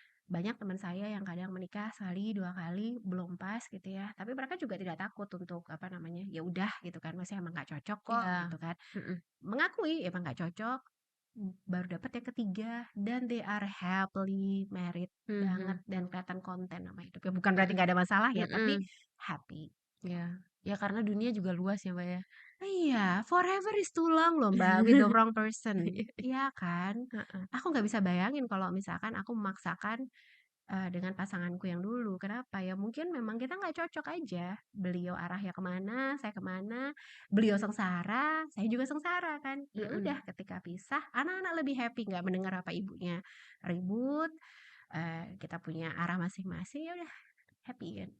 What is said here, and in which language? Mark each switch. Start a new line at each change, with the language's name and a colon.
Indonesian: Banyak teman saya yang kadang menikah sekali, 2 kali, belum pas gitu ya, tapi mereka juga tidak takut untuk, apa namanya, ya udah gitu kan, maksudnya emang nggak cocok kok Iya. gitu kan. Mhm. Mengakui emang nggak cocok, baru dapat yang ketiga dan
English: they are happily married
Indonesian: banget Mhm. dan kelihatan konten sama hidupnya. Bukan berarti Mhm. nggak ada masalah ya, tapi Mhm.
English: happy.
Indonesian: Iya. Ya karena dunia juga luas ya, Mbak, ya. Iya,
English: forever is too long
Indonesian: loh Mbak,
English: with the wrong person,
Indonesian: Iya iya. iya kan? Heeh. Aku nggak bisa bayangin kalau misalkan aku memaksakan, dengan pasanganku yang dulu. Kenapa? Ya mungkin memang kita nggak cocok aja. Beliau arahnya kemana, saya kemana, beliau sengsara, saya juga sengsara kan. Ya udah Mhm. ketika pisah, anak-anak lebih happy nggak mendengar apa ibunya ribut, kita punya arah masing-masing, ya udah happy kan.